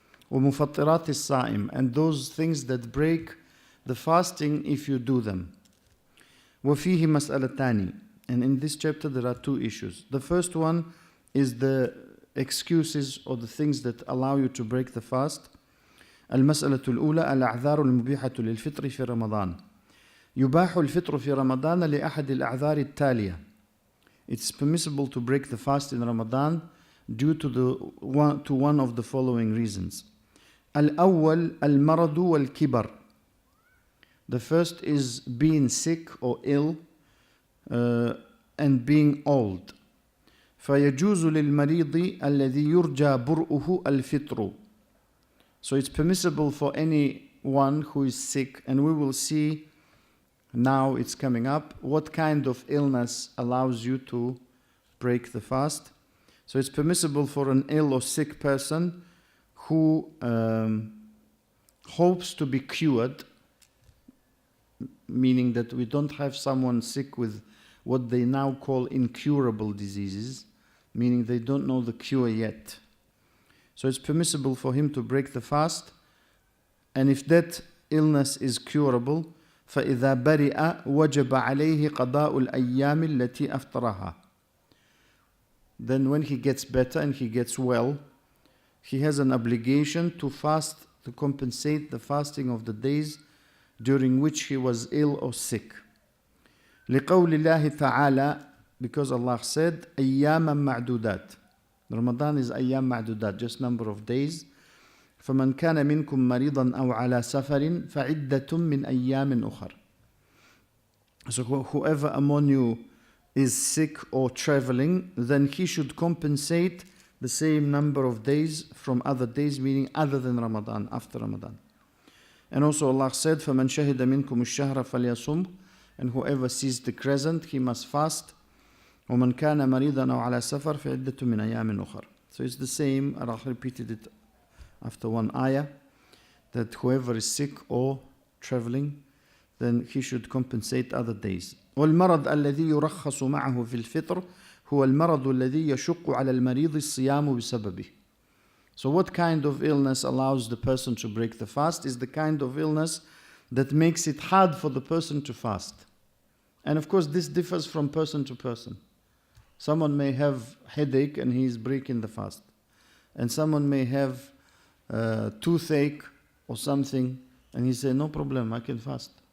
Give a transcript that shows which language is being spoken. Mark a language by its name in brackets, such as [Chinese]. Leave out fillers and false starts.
[Arabic] ومفطرات الصائم, [English] and those things that break the fasting if you do them. [Arabic] وفيه مسألتان, [English] and in this chapter there are two issues. The first one is the excuses or the things that allow you to break the fast. [Arabic] المسألة الأولى الأعذار المبيحة للفطر في رمضان. يباح الفطر في رمضان لأحد الأعذار التالية. [English] It's permissible to break the fast in Ramadan due to one of the following reasons. [Arabic] الأول المرض والكبر. [English] The first is being sick or ill and being old. [Arabic] فيجوز للمريض الذي يرجى برؤه الفطر. [English] So it's permissible for anyone who is sick, and we will see now it's coming up what kind of illness allows you to break the fast. So it's permissible for an ill or sick person who hopes to be cured, meaning that we don't have someone sick with what they now call incurable diseases, meaning they don't know the cure yet. So it's permissible for him to break the fast, and if that illness is curable, [Arabic] فإذا برئ وجب عليه قضاء الأيام التي أفطرها. [English] Then when he gets better and he gets well, he has an obligation to fast, to compensate the fasting of the days during which he was ill or sick. [Arabic] لقول الله تعالى, [English] because Allah said [Arabic] أياما معدودات. [English] Ramadan is [Arabic] أيام معدودات, [English] just number of days. [Arabic] فمن كان منكم مريضا أو على سفر فعدة من أيام أخر. [English] So whoever among you is sick or traveling, then he should compensate the same number of days from other days, meaning other than Ramadan, after Ramadan. And also Allah said, [Arabic] فَمَنْ شَهِدَ مِنْكُمُ الشَّهْرَ فَلْيَصُمْ, [English] and whoever sees the crescent, he must fast. [Arabic] وَمَنْ كَانَ مَرِيضًا أَوْ عَلَى سَفَرْ فَعِدَّةٌ مِنْ أَيَّامٍ أُخَرَ. [English] So it's the same, and I repeated it after one ayah, that whoever is sick or traveling, then he should compensate other days. [Arabic] وَالْمَرَضْ الَّذِي يُرَخَّصُ مَعَهُ فِي الْفِطْرِ هو المرض الذي يشق على المريض الصيام بسببه. [English] So what kind of illness allows the person to break the fast is the kind of illness that makes it hard for the person to fast. And of course this differs from person to person. Someone may have headache and he is breaking the fast. And someone may have toothache or something and he say, no problem, I can fast.